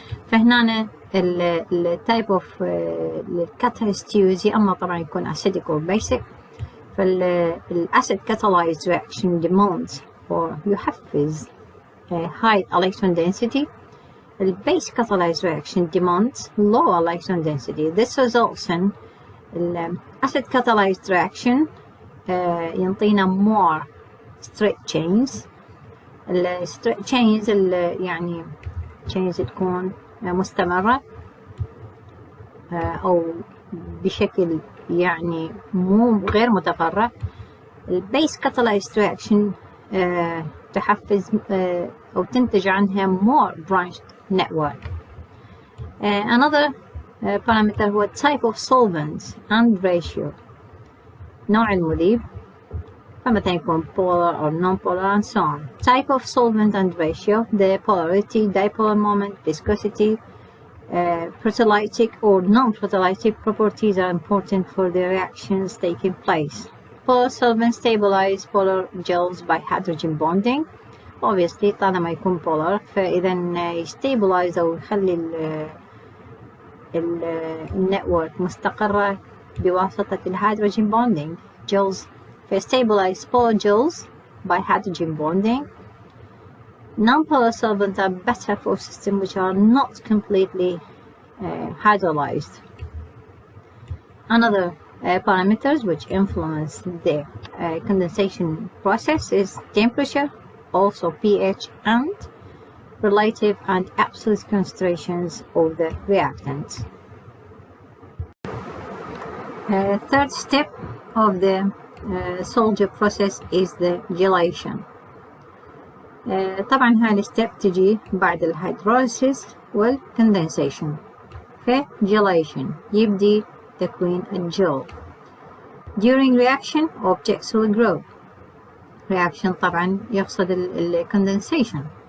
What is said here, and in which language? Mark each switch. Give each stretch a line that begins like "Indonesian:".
Arabic: فهنا التايب اوف الكاتاليست يوز يا اما طبعا يكون
English: acidic or basic. فالacid catalyzed reaction demands or
Arabic: يحفز
English: high electron density. The base catalyzed reaction demands low electron density. This results in acid catalyzed reaction
Arabic: ينطينا
English: more straight chains. straight chains
Arabic: يعني chains تكون مستمرة أو بشكل يعني مو غير متفرع. البيس
English: catalyzed reaction
Arabic: تحفز أو تنتج عنها
English: more branched network. Another parameter هو type of solvents and ratio،
Arabic: نوع المذيب، فمثلا يكون
English: polar or non-polar and so on. Type of solvent and ratio, the polarity, dipolar moment, viscosity, proteolytic or non-proteolytic properties are important for the reactions taking place. Polar solvents stabilize polar gels by hydrogen bonding.
Arabic: Obviously طالما يكون polar فإذا يستابلايز أو يخلي النتورك مستقرة بواسطة الهيدروجين bonding gels.
English: Stabilize polar gels by hydrogen bonding. Non-polar solvents are better for systems which are not completely hydrolyzed. Another parameters which influence the condensation process is temperature, also pH, and relative and absolute concentrations of the reactants. Third step of the soldier process is the gelation.
Arabic: طبعا هاي الستيب تجي بعد الهيدروليسيس والكندنسيشن. في gelation يبدي تكوين الجل.
English: During reaction objects will grow.
Arabic: Reaction طبعا يقصد الكندنسيشن.